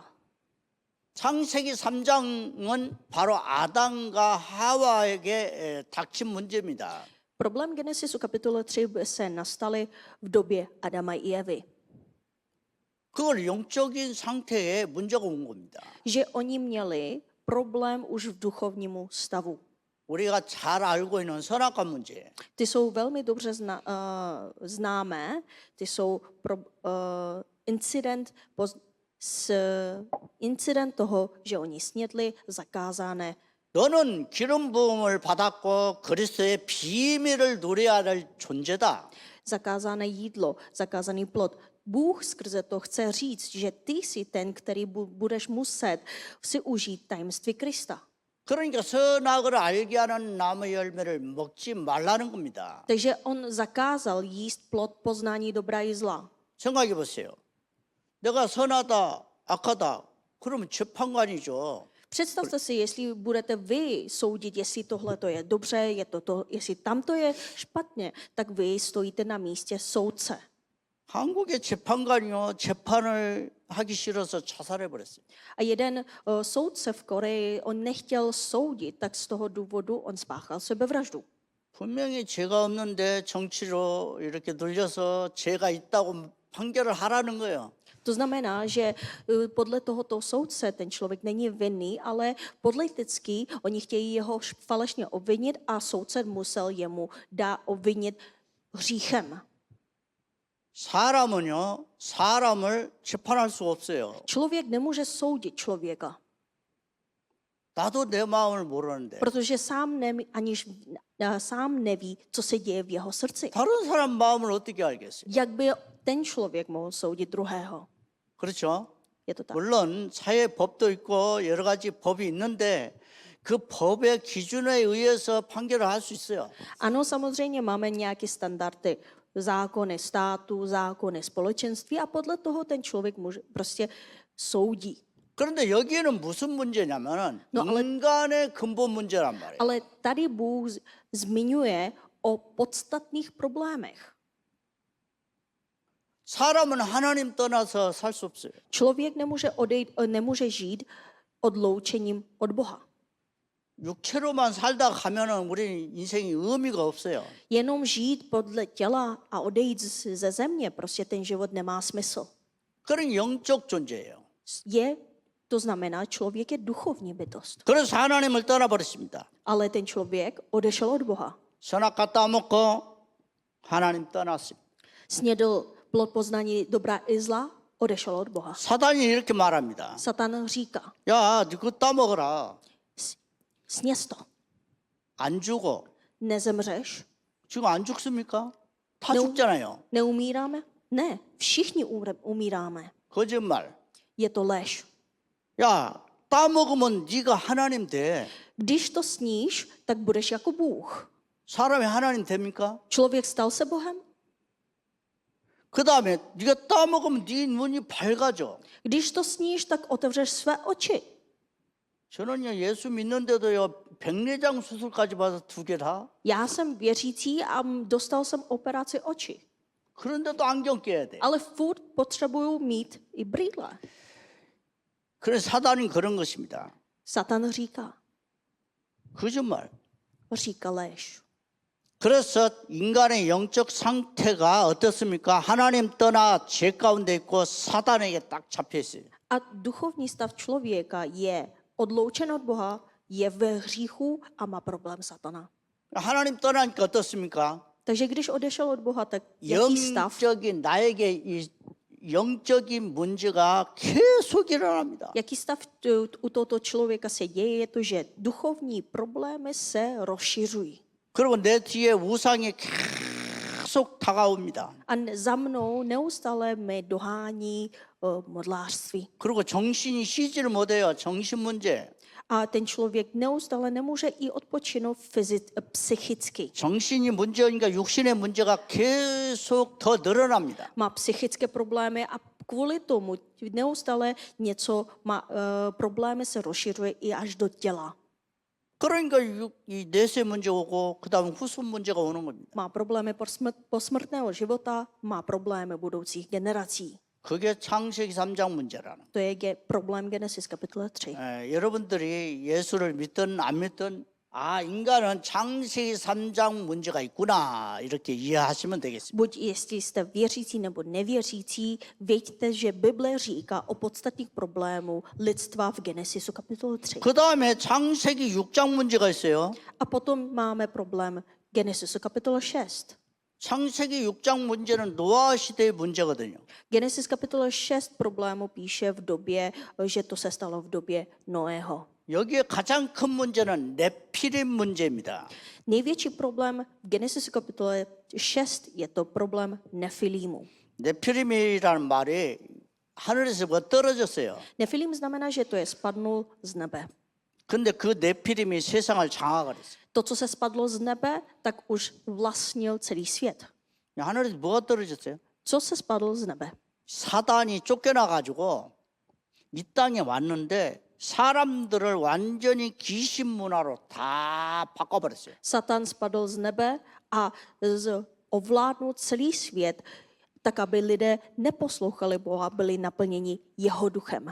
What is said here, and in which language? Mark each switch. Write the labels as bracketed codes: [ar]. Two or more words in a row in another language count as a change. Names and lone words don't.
[ko] 창세기 3장은 바로 아담과 하와에게 닥친 문제입니다. [cs] Problém Genesisu kapitole 3 se nastaly v době Adama i Evy. [ko] 그걸 영적인 상태에 문제가 온 겁니다. [cs] Že oni měli problém už v duchovnímu stavu. [ko] 우리가 잘 알고 있는 선악과 문제. [cs] Ty jsou velmi dobře známé. Ty jsou incident toho, že oni snědli zakázané. [ko] 너는 기름 부음을 받았고 그리스도의 비밀을 누려야 할 존재다. [cs] Zakázané jídlo, zakázaný plod. Bůh skrze to chce říct, že ty jsi ten, který budeš muset si užít tajemství Krista. [ko] 그러니까 선악을 알게 하는 나무의 열매를 먹지 말라는 겁니다. [cs] Takže on zakázal jíst plod poznání dobra i zla. [ko] 생각해 보세요. 내가 선하다, 악하다. 그러면 재판관이죠. [cs] Představte si, jestli budete vy soudit, jestli tohle to je dobře, jestli tamto je špatně, tak vy stojíte na místě soudce. [ko] 한국의 재판관이요 재판을 하기 싫어서 자살해 버렸어요. [cs] A jeden soudce v Koreji, on nechtěl soudit, tak z toho důvodu on spáchal sebevraždu. [ko] 분명히 죄가 없는데 정치로 이렇게 눌려서 죄가 있다고 판결을 하라는 거예요. [cs] To znamená, že podle tohoto soudce ten člověk není vinný, ale politicky oni chtějí jeho falešně obvinit a soudce musel jemu obvinit hříchem. [ko] 사람은요, 사람을 재판할 수 없어요. [cs] Člověk nemůže soudit člověka, [ko] 나도 내 마음을 모르는데 [cs] protože sám neví, co se děje v jeho srdci. [ko] 다른 사람 마음을 어떻게 알겠어요? [cs] Jak by ten člověk mohl soudit druhého? [ko] 그렇죠? [cs] Je to tak. [ko] 물론 사회 법도 있고 여러 가지 법이 있는데 그 법의 기준에 의해서 판결을 할 수 있어요. [cs] Ano, samozřejmě máme nějaké standardy, zákony státu, zákony společenství a podle toho ten člověk může, prostě soudí. [ko] 그런데 여기에는 무슨 문제냐면은 [cs] No, ale- [ko] 인간의 근본 문제란 말이에요. [cs] Ale tady Bůh zmiňuje o podstatných problémech. [ko] 사람은 하나님 떠나서 살 수 없어요. [cs] Člověk nemůže žít odloučením od Boha. [ko] 육체로만 살다 가면은 우리 인생이 의미가 없어요. [cs] Jenom žít podle těla a odejít ze země, prostě ten život nemá smysl. [ko] 그런 영적 존재예요. [cs] To znamená, člověk je duchovní bytost. [ko] 그래서 하나님을 떠나버렸습니다. [cs] Ale ten člověk odešel od Boha. [ko] 선악 갖다 먹고 하나님 떠났습니다. [cs] Snědl plod poznání dobra i zla, odešel od Boha. [ko] 사단이 이렇게 말합니다. [cs] Satan říká, [ko] 야, 너 그거 따먹어라. [cs] sněz to, [ko] 안 죽어. [cs] nezemřeš, [ko] 지금 안 죽습니까? 다 [cs] No. [ko] 죽잖아요. [cs] neumíráme? Ne, všichni umíráme. [ko] 거짓말. [cs] Je to lež. [ko] 야, 따먹으면 네가 하나님 돼. [cs] Když to sníš, tak budeš jako Bůh. [ko] 사람이 하나님 됩니까? [cs] Člověk stal se Bohem? [ko] 그 다음에 네가 따먹으면 네 눈이 밝아져. [cs] Když to sníš, tak otevřeš své oči. [ko] 저는요 예수 믿는데도요 백내장 수술까지 받아서 2개 다. [cs] Já jsem věřící a dostal jsem operaci oči. [ko] 그런데도 안경 껴야 돼. [cs] Ale furt potřebuju mít i brýle. [ko] 그래서 사단이 그런 것입니다. [cs] Satan říká, [ko] 거짓말. [cs] říká lež. [ko] 그래서 인간의 영적 상태가 어떻습니까? 하나님 떠나 죄 가운데 있고 사단에게 딱 잡혀 있어요. [cs] A duchovní stav člověka je odloučen od Boha, je ve hříchu a má problém satana. [ko] 하나님 떠나니까 어떻습니까? [cs] Takže když odešel od Boha, tak jaký stav? [ko] 영적인 나에게 이 영적인 문제가 계속 일어납니다. [cs] Jaký stav u tohoto člověka se děje, je to, že duchovní problémy se rozšiřují. [ko] 그리고 내 뒤에 우상이 계속 다가옵니다. [cs] A za mnou neustále mi dohání modlářství. [ko] 그리고 정신이 쉬지를 못해요. 정신 문제. [cs] A ten člověk neustále nemůže i odpočinout psychicky. [ko] 정신이 문제니까 육신의 문제가 계속 더 늘어납니다. [cs] Má psychické problémy a kvůli tomu neustále problémy se rozšiřuje i až do těla. [ko] 그러니까 이 내세 문제 오고 그다음 후손 문제가 오는 겁니다. [cs] Má problémy posmrtného života, má problémy budoucích generací. [ko] 그게 창세기 3장 문제라는. [cs] To je problém Genesis kapitola 3. [ko] 여러분들이 예수를 믿든 안 믿든 인간은 창세기 3장 문제가 있구나 이렇게 이해하시면 되겠습니다. [cs] Buď jestli jste věřící nebo nevěřící, věďte, že Bible říká o podstatných problémů lidstva v Genesisu kapitole 3. [ko] 그다음에 창세기 6장 문제가 있어요. [cs] A potom máme problém Genesisu kapitola 6. [ko] 창세기 6장 문제는 노아 시대의 문제거든요. [cs] Genesis kapitola 6 problému píše v době, že to se stalo v době Noého. [ko] 여기에 가장 큰 문제는 네피림 문제입니다. [cs] Největší problém v Genesis kapitole 6 je to problém Nefilímu. [ko] 네피림이라는 말이 하늘에서 뭐 떨어졌어요. [cs] Nefilim znamená, že to je spadnul z nebe. [ko] 근데 그 네피림이 세상을 장악을 했어요. [cs] To, co se spadlo z nebe, tak už vlastnil celý svět. [ko] 하늘에서 뭐가 떨어졌어요? [cs] Co se spadlo z nebe? [ko] 사단이 쫓겨나 가지고 이 땅에 왔는데 사람들을 완전히 귀신 문화로 다 바꿔버렸어요. [cs] Satan spadl z nebe a ovládnul celý svět, tak aby lidé neposlouchali Boha, byli naplněni jeho duchem.